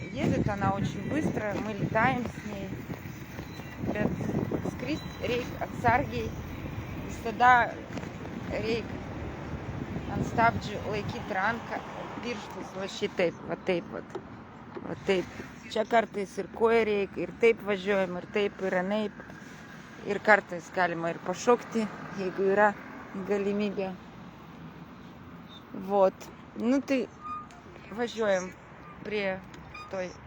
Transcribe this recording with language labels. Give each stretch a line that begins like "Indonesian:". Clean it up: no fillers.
Russian: Едет она очень быстро, мы летаем с ней.
Lithuanian: Skrist reik atsargiai. Visada reik ant stabdžių laikyti ranką, pirštus va šitaip, va taip, va taip. Čia kartais ir koja reikia, ir taip važiuojam, ir taip, ir anaip. Ir kartais galima ir pašokti, jeigu yra galimybė.
Russian: Вот. Ну ты
Lithuanian: važiuojam prie
Russian: той.